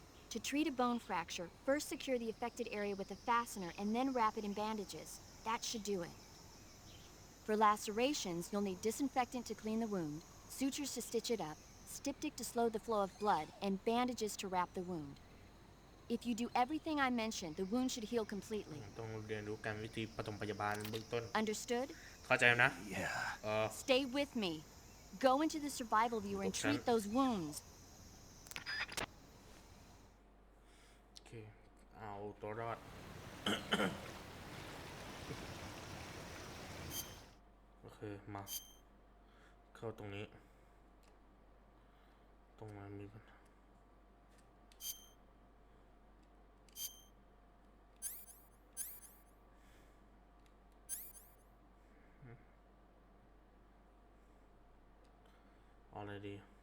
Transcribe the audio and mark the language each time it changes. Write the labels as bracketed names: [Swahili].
[English] To treat a bone fracture, first secure the affected area with a fastener and then wrap it in bandages. That should do it. For lacerations, you'll need disinfectant to clean the wound, sutures to stitch it up, styptic to slow the flow of blood, and bandages to wrap the wound. If you do everything I mentioned, the wound should heal completely. [Thai] ต้องเรียนรู้การวิธีปฐมพยาบาลเบื้องต้น [English] Understood? [Thai] เข้าใจนะ [English] Yeah. Stay with me. Go into the survival viewer and treat those wounds. [Thai] โอเคเอาตัวรอด โอเคมาเข้าตรงนี้ตรงนั้นมีปัญหาเอาอะไรดี